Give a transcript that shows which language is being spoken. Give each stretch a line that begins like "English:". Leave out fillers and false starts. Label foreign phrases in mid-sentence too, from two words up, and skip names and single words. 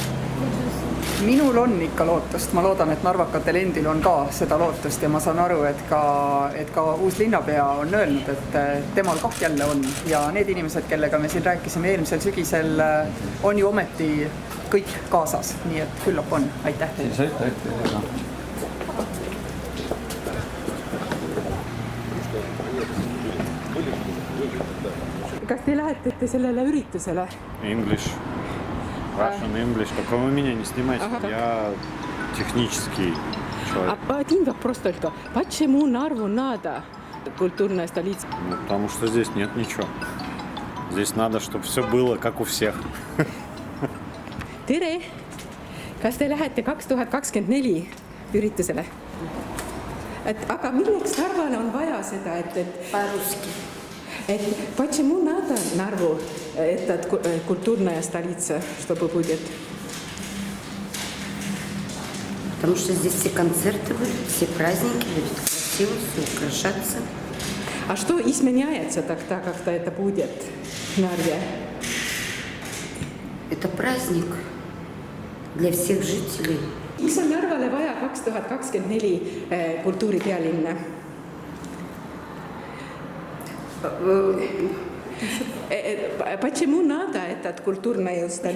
Estonian: Minul on ikka lootust, ma loodan, et narvakatel endil on ka seda lootust ja ma saan aru, et ka uus linnapea on öelnud, et temal kah jälle on ja need inimesed, kellega me siin rääkisime eelmisel sügisel, on ju ometi kõik kaasas, nii et küllap on. Aitäh teile. Siis aitäh teile. Kas te lähete sellele üritusele?
English: English. Russian English,
Russian: только вы меня не снимайте, я технический человек. Один вопрос только. Почему Нарву надо культурная столица? Потому что здесь нет ничего. Здесь надо, чтобы все было как у всех.
Estonian: Tere! Kas te lähete 2024 üritusele? Aga milleks Narvale on vaja seda, et...
Russian: По-русски. Почему надо Нарву, это культурная столица, чтобы будет? Потому что здесь все концерты будут, все праздники будут красиво, все украшаться. А что изменяется тогда, когда это будет в Нарве? Это праздник для всех жителей.
Estonian: Miks on Narvale vaja 2024 kultuuripealinna?
Russian: Почему надо этот культурную столицу?